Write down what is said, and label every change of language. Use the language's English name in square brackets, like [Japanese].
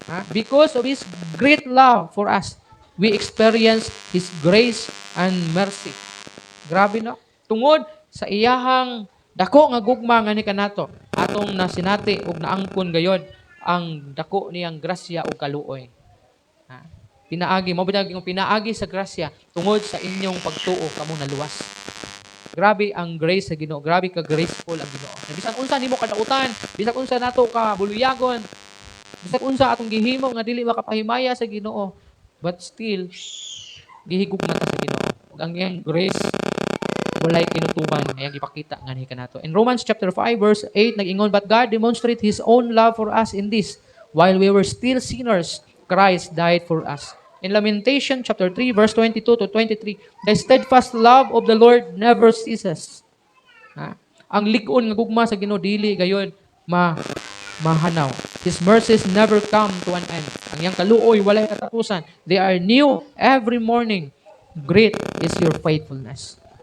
[English] Because of His great love for us, we experience His grace and mercy. [Cebuano] Grabe no? Tungod sa iyahang dako nga gugma nga ni kanato, atong nasinati ug naangkon gayod ang dako niyang grasya ug kaluoy. Pinaagi pinaagi sa grasya tungod sa inyong pagtuo kamo naluwas. Grabe ang grace sa Ginoo. Grabe ka graceful ang Ginoo. Bisan unsa nimo kadautan, bisan unsa nato ka buluyagon, bisan unsa atong gihimo nga dili makapahimaya sa Ginoo, [English] but still [Cebuano] gihigugma ta sa Ginoo. Ug ang iyang grace walay kinutuban nga ipakita nga ni kanato. [English] In Romans chapter 5 verse 8 nag-ingon, but God demonstrate His own love for us in this, while we were still sinners, Christ died for us. In Lamentation chapter 3 verse 22 to 23, the steadfast love of the Lord never ceases. [Cebuano] Ang lig-on nga gugma sa Ginoo dili gayud mahanaw. [English] His mercies never come to an end. [Cebuano] Ang iyang kaluoy walay katapusan. [English] They are new every morning. Great is your faithfulness.